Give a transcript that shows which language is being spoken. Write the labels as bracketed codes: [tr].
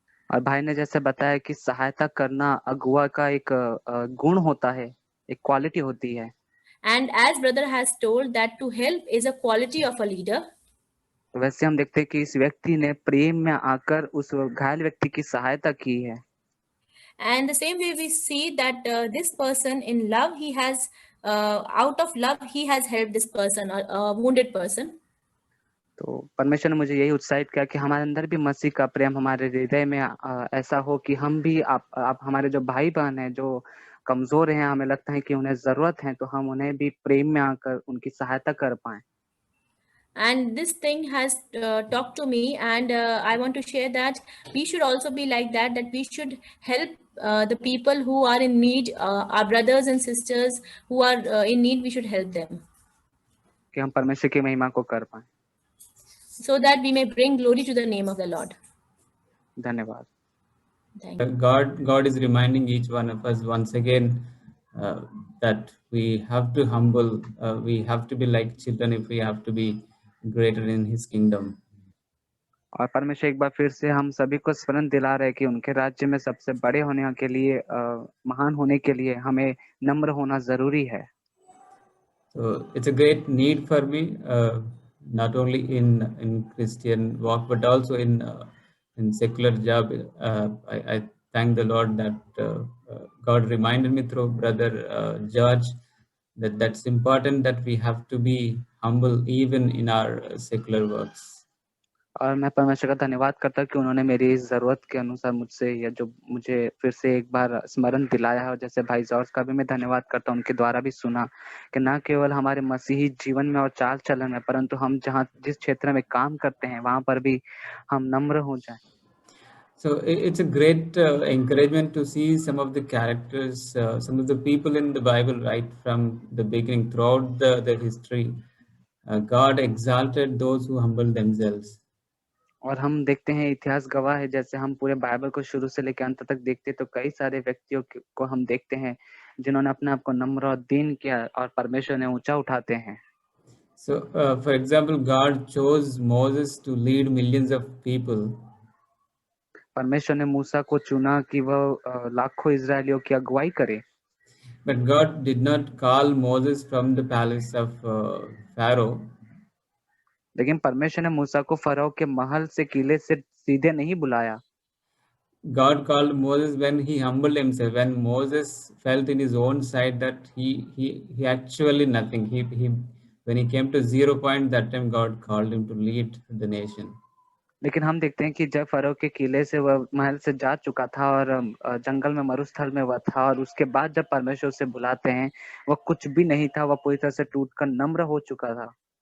[hi] और भाई ने जैसे बताया कि सहायता करना अगुआ का एक गुण होता है, एक क्वालिटी होती है। [en] And as brother has told that to help is a quality of a leader. [hi] तो वैसे हम देखते हैं कि इस व्यक्ति ने प्रेम में आकर उस घायल व्यक्ति की सहायता की है। [en] And the same way we see that this person in love, he has out of love he has helped this person, or a wounded person. [hi] तो परमेश्वर ने मुझे यही उत्साहित किया कि हमारे अंदर भी मसीह का प्रेम हमारे हृदय में ऐसा हो कि हम भी आप हमारे जो भाई बहन हैं जो कमजोर हैं, हमें लगता है कि उन्हें जरूरत है, तो हम उन्हें भी प्रेम में आकर उनकी सहायता कर पाएं। [en] And this thing has talked to me, and I want to share that we should also be like that, that we should help the people who are in need, our brothers and sisters who are in need, we should help them, [hi] कि हम परमेश्वर की महिमा को कर पाएं। [en] so that we may bring glory to the name of the Lord. [hi] धन्यवाद। [en] Thank you. God is reminding each one of us once again that we have to humble, we have to be like children if we have to be greater in His kingdom. [hi] और परमेश्वर एक बार फिर से हम सभी को स्मरण दिला रहे हैं कि उनके राज्य में सबसे बड़े होने के लिए, महान होने के लिए हमें नम्र होना जरूरी है। [en] So it's a great need for me, not only in Christian walk but also in secular job. I thank the Lord that God reminded me through brother George that that's important, that we have to be humble even in our secular works. [hi] और मैं परमेश्वर का धन्यवाद करता हूँ कि उन्होंने मेरी इस जरूरत के अनुसार मुझसे या जो मुझे फिर से एक बार स्मरण दिलाया है। और जैसे भाई जॉर्ज का भी मैं धन्यवाद करता हूँ, उनके द्वारा भी सुना कि न केवल हमारे मसीही जीवन में और चाल चलन में, परंतु हम जिस क्षेत्र में काम करते हैं वहां पर भी हम नम्र हो जाएं। [en] So it's a great encouragement to see some of the characters, some of the people in the Bible right from the beginning, throughout the history. God exalted those who humble themselves. [hi] और हम देखते हैं, इतिहास गवाह है, जैसे हम पूरे बाइबल को शुरू से लेकर अंत तक देखते तो कई सारे व्यक्तियों को हम देखते हैं जिन्होंने अपने आप को नम्र और दीन किया और परमेश्वर ने ऊंचा उठाते हैं। [en] So, for example, God chose Moses to lead millions of people. [hi] परमेश्वर ने मूसा को चुना कि वह लाखों इजरायलियों की अगुवाई करे। [en] But God did not call Moses from the palace of Pharaoh. [hi] लेकिन परमेश्वर ने मूसा को फराओ के महल से, किले से सीधे नहीं बुलाया। [en] God called Moses when he humbled himself, when Moses felt in his own sight that he actually nothing. He when he came to 0 point, that time God called him to lead the nation. [hi] लेकिन हम देखते हैं कि जब pharaoh के किले से वह महल से जा चुका था और जंगल में मरुस्थल में वह था, और उसके बाद जब परमेश्वर उसे बुलाते हैं वह कुछ भी नहीं था, वह पूरी तरह से टूटकर नम्र हो चुका था।